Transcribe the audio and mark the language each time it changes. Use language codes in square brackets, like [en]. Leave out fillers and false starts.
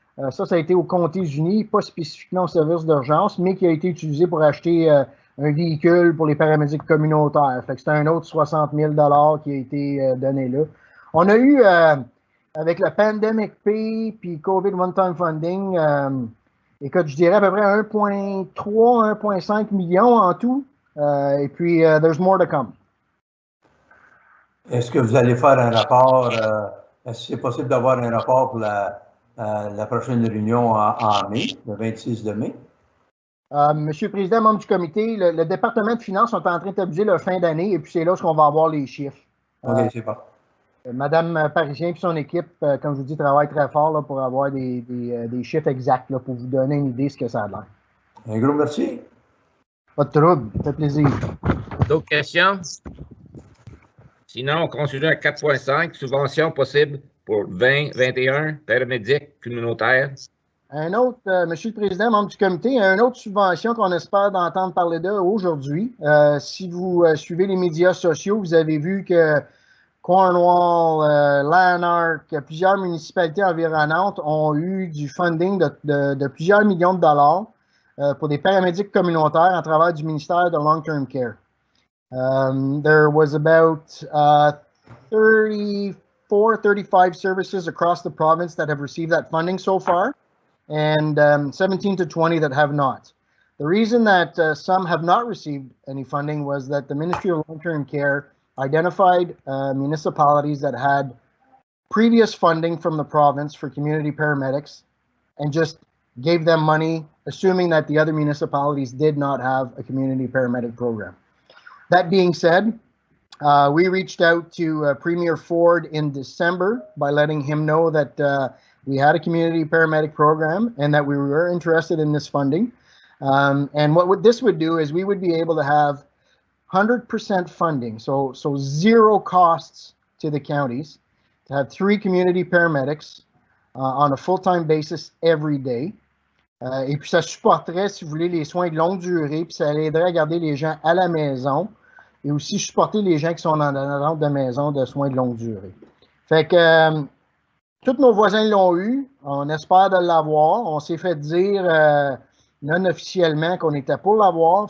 [fr] Ça a été aux Comtés unis, pas spécifiquement au service d'urgence, mais qui a été utilisé pour acheter un véhicule pour les paramédics communautaires. Fait que c'est un autre 60 000 $ qui a été donné là. On a eu, avec le Pandemic Pay puis COVID One-Time Funding, écoute, je dirais à peu près 1,3, 1,5 million en tout. Et puis, [en] there's more to come. [fr] Est-ce que vous allez faire un rapport? Est-ce que c'est possible d'avoir un rapport pour la prochaine réunion en mai, le 26 de mai? Monsieur le Président, membre du comité, le département de finances sont en train d'établir leur fin d'année et puis c'est là qu'on va avoir les chiffres. OK, c'est bon. Madame Parisien et son équipe, comme je vous dis, travaillent très fort là, pour avoir des chiffres exacts là, pour vous donner une idée de ce que ça a l'air. Un gros merci. Pas de trouble, ça fait plaisir. D'autres questions? Sinon, on continue à 4.5, subvention possible pour 2021, paramédics communautaires. Un autre, Monsieur le Président, membre du comité, une autre subvention qu'on espère d'entendre parler d'aujourd'hui. Si vous suivez les médias sociaux, vous avez vu que Cornwall, Lanark, plusieurs municipalités environnantes ont eu du funding de plusieurs millions de dollars pour des paramédics communautaires à travers du ministère de Long-Term Care. [en] There was about 35 services across the province that have received that funding so far, and 17 to 20 that have not. The reason that some have not received any funding was that the Ministry of Long-Term Care identified municipalities that had previous funding from the province for community paramedics and just gave them money, assuming that the other municipalities did not have a community paramedic program. That being said, we reached out to Premier Ford in December by letting him know that we had a community paramedic program and that we were interested in this funding. And what this would do is we would be able to have 100% funding, so zero costs to the counties, to have 3 community paramedics on a full-time basis every day. [fr] Et puis ça supporterait, si vous voulez, les soins de longue durée, puis ça aiderait à garder les gens à la maison et aussi supporter les gens qui sont en attente de maison de soins de longue durée. Fait que tous nos voisins l'ont eu, on espère de l'avoir. On s'est fait dire non officiellement qu'on était pour l'avoir.